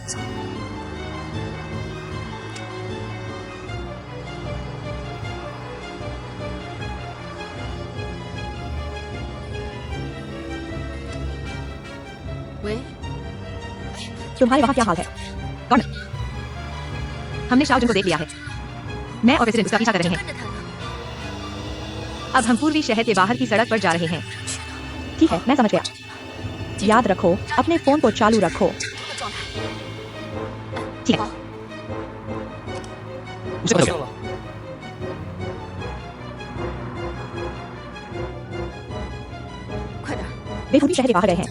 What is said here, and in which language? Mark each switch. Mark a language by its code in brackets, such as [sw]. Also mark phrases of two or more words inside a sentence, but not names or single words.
[hi] तुम्हारे वहाँ क्या हाल है? कौन? हमने शाओजुन को देख लिया है। मैं और प्रेसिडेंट उसका पीछा कर रहे हैं। [zh] 跟着他呢。 [hi] अब हम पूर्वी शहर के बाहर की सड़क पर जा रहे हैं। ठीक है, मैं समझ गया। याद रखो, अपने फोन को चालू रखो। [zh] 状态。 [hi] ठीक है। उसे पता होगा। वे पूर्वी शहर के बाहर गए हैं।